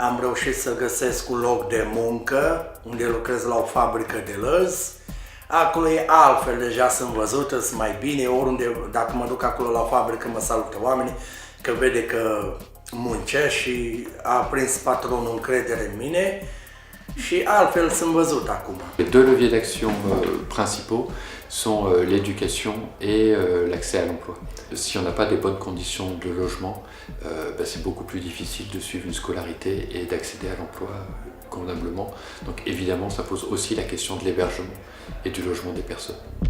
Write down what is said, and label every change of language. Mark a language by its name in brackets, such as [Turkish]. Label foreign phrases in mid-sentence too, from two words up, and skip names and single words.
[Romanian] Am reușit să găsesc un loc de muncă, unde lucrez la o fabrică de lăzi. Acolo e altfel, deja sunt văzută, sunt mai bine, oriunde, dacă mă duc acolo la fabrică, mă salută oamenii, că vede că muncesc și a prins patronul încredere în mine și altfel sunt văzut acum. [French] Les deux leviers d'action principaux sont l'éducation et l'accès à l'emploi. Si on n'a pas des bonnes conditions de logement, c'est beaucoup plus difficile de suivre une scolarité et d'accéder à l'emploi convenablement. Donc évidemment, ça pose aussi la question de l'hébergement et du logement des personnes.